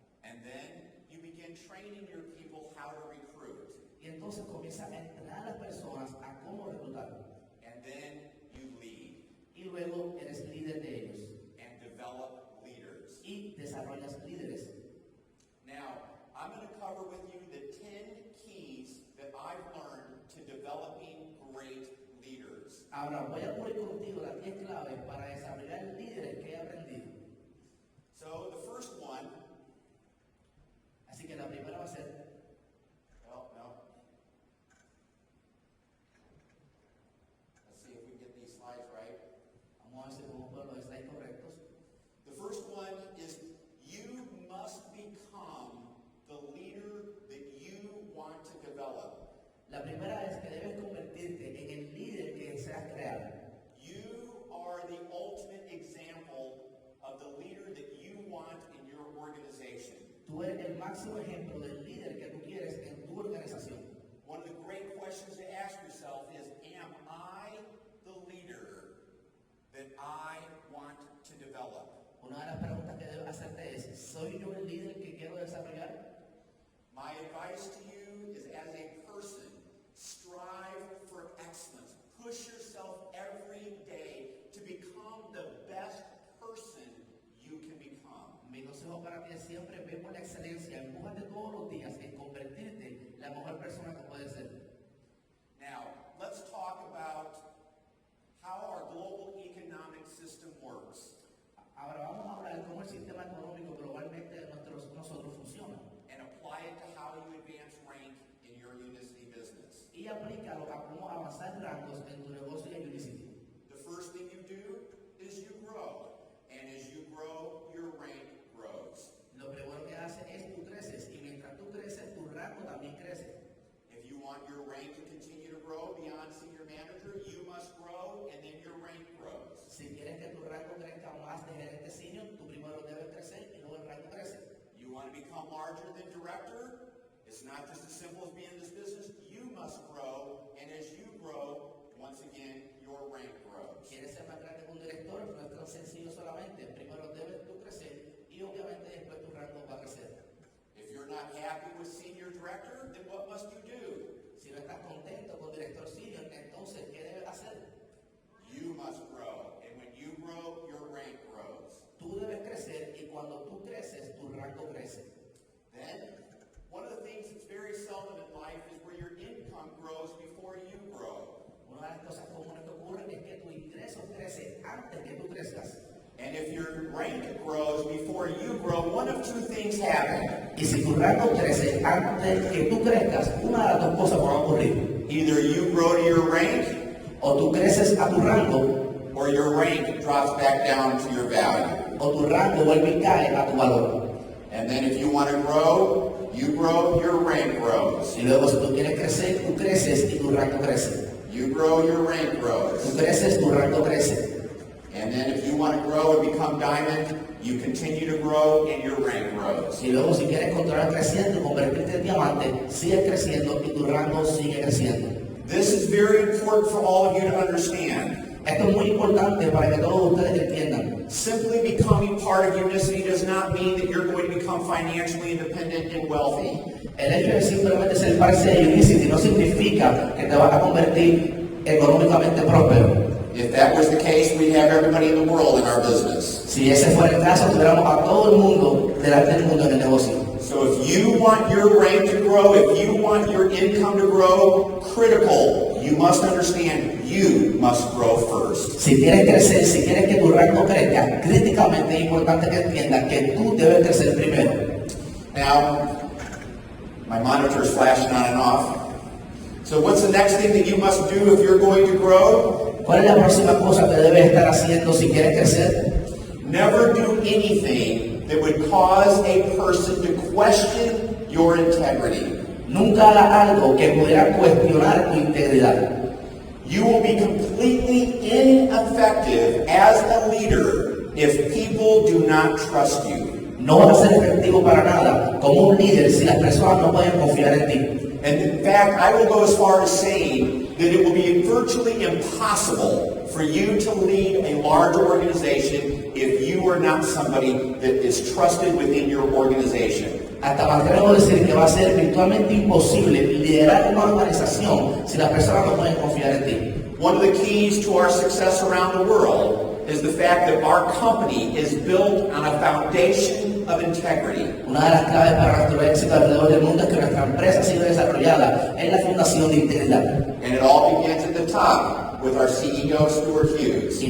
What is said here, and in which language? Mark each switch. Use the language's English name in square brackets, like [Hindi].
[English] And then you begin training your people how to recruit. [Spanish] Y entonces comienzas a entrenar a las personas a cómo reclutar. [English] And then you lead. [Spanish] Y luego eres líder de ellos. [English] And develop leaders. [Spanish] Y desarrollas líderes. [English] Now, I'm going to cover with you the 10 keys that I've learned to developing great leaders. [Spanish] Ahora voy a cubrir contigo las 10 claves para desarrollar líderes que he aprendido. [English] So, the first one. [Spanish] Así que la primera va a ser. [English] No. Let's see if we can get these slides right. [Spanish] Vamos a ver si podemos poner los slides correctos. [English] The first one is you must become the leader that you want to develop. [Spanish] La primera es que debes convertirte en el líder que deseas crear. [English] You are the ultimate example of the leader that you want in your organization. [Spanish] Tú eres el máximo ejemplo del líder que tú quieres en tu organización. [English] One of the great questions to ask yourself is, am I the leader that I want to develop? [Spanish] Una de las preguntas que debes hacerte es, ¿soy yo el líder que quiero desarrollar? [English] My advice to you is, as a person, strive for excellence. Push yourself every day to become the best person you can become. [Spanish] Mi consejo para ti es siempre ve por la excelencia, empújate todos los días en convertirte en la mejor persona que puedes ser. [English] Now, let's talk about how our global economic system works. [Spanish] Ahora vamos a hablar de cómo el sistema económico globalmente de nosotros funciona. [English] And apply it to how you advance rank in your Unicity business. [Spanish] Y aplícalo a cómo avanzar rangos en tu negocio en Unicity. [English] The first thing you do is you grow. And as you grow, your rank grows. [Spanish] Lo primero que haces es tú creces y mientras tú creces, tu rango también crece. [English] If you want your rank to continue to grow beyond senior manager, you must grow and then your rank grows. [Spanish] Si quieres que tu rango crezca más de gerente senior, tú primero debes crecer y luego el rango crece. [English] You want to become larger than director? It's not just as simple as being in this business. You must grow, and as you grow, once again, your rank grows. [Spanish] Quieres ser más grande que un director, no es tan sencillo solamente. Primero debes tú crecer y obviamente después tu rango va a crecer. [English] If you're not happy with senior director, then what must you do? [Spanish] Si no estás contento con director senior, entonces ¿qué debes hacer? [English] You must grow, and when you grow, your rank grows. [Spanish] Tú debes crecer y cuando tú creces, tu rango crece. [English] Then, one of the things that's very seldom in life is where your income grows before you grow. [Spanish] Una de las cosas comunes que ocurren es que tu ingreso crece antes que tú crezcas. [English] And if your rank grows before you grow, one of two things happen. [Spanish] Y si tu rango crece antes que tú crezcas, una de las dos cosas van a ocurrir. [English] Either you grow to your rank, [Spanish] o tú creces a tu rango, [English] or your rank drops back down to your value. [Spanish] O tu rango vuelve y cae a tu valor. [English] And then if you want to grow, you grow, your rank grows. [Spanish] Y luego si tú quieres crecer, tú creces y tu rango crece. [English] You grow, your rank grows. [Spanish] Tú creces, tu rango crece. [English] And then if you want to grow and become diamond, you continue to grow and your rank grows. [Spanish] Y luego si quieres continuar creciendo y convertirte en diamante, sigues creciendo y tu rango sigue creciendo. [English] This is very important for all of you to understand. [Spanish] Esto es muy importante para que todos ustedes entiendan. [English] Simply becoming part of Unicity does not mean that you're going to become financially independent and wealthy. [Spanish] El hecho de simplemente ser parte de Unicity no significa que te vas a convertir económicamente próspero. [English] If that was the case, we'd have everybody in the world in our business. [Spanish] Si ese fuera el caso, tuviéramos a todo el mundo delante del mundo en el negocio. [English] So if you want your rank to grow, if you want your income to grow, critical, you must understand you must grow first. [Spanish] Si quieres crecer, si quieres que tu rango crezca, críticamente es importante que entiendas que tú debes crecer primero. [English] Now, my monitor's flashing on and off. So what's the next thing that you must do if you're going to grow? [Spanish] ¿Cuál es la próxima cosa que debes estar haciendo si quieres crecer? [English] Never do anything that would cause a person to question your integrity. [Spanish] Nunca haga algo que pudiera cuestionar tu integridad. [English] You will be completely ineffective as a leader if people do not trust you. [Spanish] No vas a ser efectivo para nada como un líder si las personas no pueden confiar en ti. [English] And in fact, I will go as far as saying that it will be virtually impossible for you to lead a large organization if you are not somebody that is trusted within your organization. [Spanish] Hasta me atrevo a decir que va a ser virtualmente imposible liderar una organización si las personas no pueden confiar en ti. [English] One of the keys to our success around the world is the fact that our company is built on a foundation of integrity. [Spanish] Una de las claves para nuestro éxito alrededor del mundo es que nuestra empresa ha sido desarrollada en la fundación de integridad. [English] And it all begins at the top with our CEO, Stuart Hughes.